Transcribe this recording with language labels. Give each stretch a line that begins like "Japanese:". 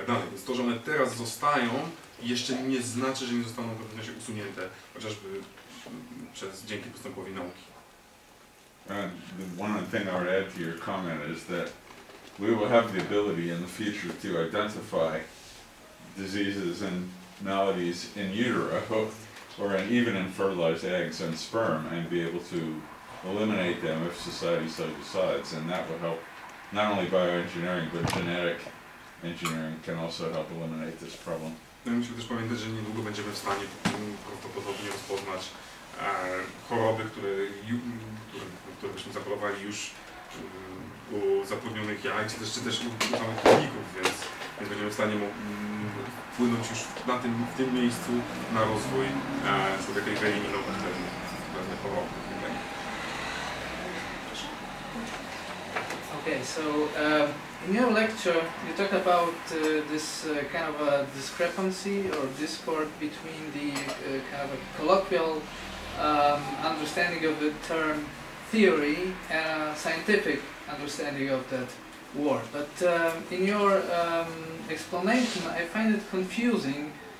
Polish: Więc to, że one teraz zostają, jeszcze nie znaczy, że nie zostaną w pewnym czasie usunięte, chociażby dzięki postępowi nauki.
English: One thing I would add to your comment is that we will have the ability in the future to identify diseases and maladies in utero or even in fertilized eggs and sperm and be able to eliminate them if society so decides, and that would help not only bioengineering but genetic engineering can also help eliminate this problem.
Polish: No, musimy też pamiętać, że niedługo będziemy w stanie prawdopodobnie rozpoznać choroby, które byśmy zachorowali już u zatrudnionych jaj, czy też u samych królników, więc będziemy w stanie wpłynąć już w tym miejscu na rozwój człowieka i wyeliminować pewne choroby.
English: Okay, so in your lecture you talk about this kind of a discrepancy or discord between the kind of a colloquial understanding of the term theory and a scientific understanding of that word. But in your explanation I find it confusing